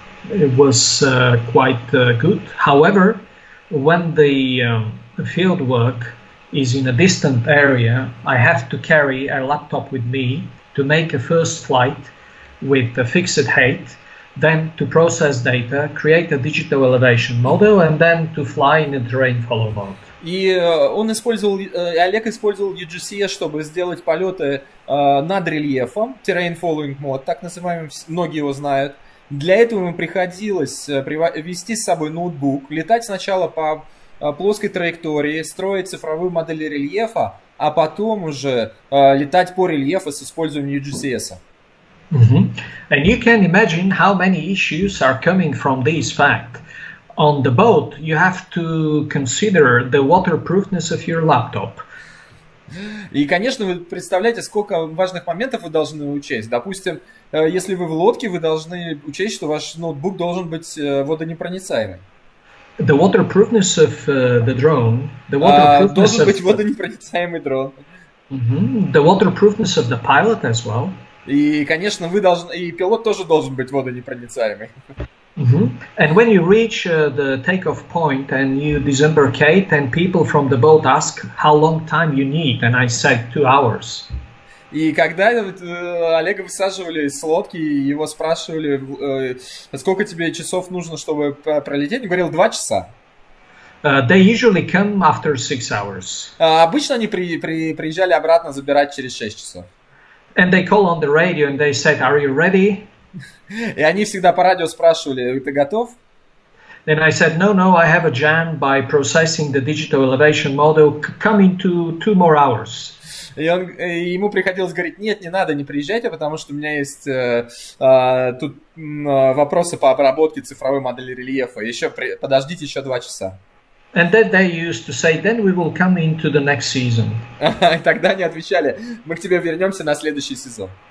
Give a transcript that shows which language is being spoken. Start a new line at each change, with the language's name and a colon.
English: It was quite good. However, when the field work is in a distant area, I have to carry a laptop with me to make a first flight with a fixed height, then to process data, create a digital elevation model, and then to fly in a terrain follow mode.
Russian: И Олег использовал UGCS, чтобы сделать полеты над рельефом, Terrain Following Mode, так называемый, многие его знают. Для этого ему приходилось вести с собой ноутбук, летать сначала по плоской траектории, строить цифровую модель рельефа, а потом уже летать по рельефу с использованием UGCS.
English: And you can imagine how many issues are coming from this fact. On the boat, you have to consider the waterproofness of your laptop.
Russian: И, конечно, вы представляете, сколько важных моментов вы должны учесть. Допустим, если вы в лодке, вы должны учесть, что ваш ноутбук должен быть водонепроницаемый.
English: The waterproofness of the drone.
Russian: Должен быть водонепроницаемый дрон.
English: The waterproofness of the pilot as well.
Russian: И, конечно, и пилот тоже должен быть водонепроницаемый.
English: And when you reach the takeoff point and you disembarkate, and people from the boat ask how long time you need, and I said 2 hours.
Russian: И когда Олега высаживали с лодки, его спрашивали, сколько тебе часов нужно, чтобы пролететь, он говорил 2 часа.
English: They usually come after 6 hours.
Russian: Обычно они приезжали обратно забирать через 6 часов.
English: And they call on the radio and they said, "Are you ready?"
Russian: И они всегда по радио спрашивали, ты готов?
English: Then I said, no, I have a jam by processing the digital elevation model. Come into 2 more hours.
Russian: И ему приходилось говорить, нет, не надо, не приезжайте, потому что у меня есть тут вопросы по обработке цифровой модели рельефа. Подождите еще 2 часа.
English: And then they used to say, then we will come into the next season.
Russian: И тогда они отвечали, мы к тебе вернемся на следующий сезон.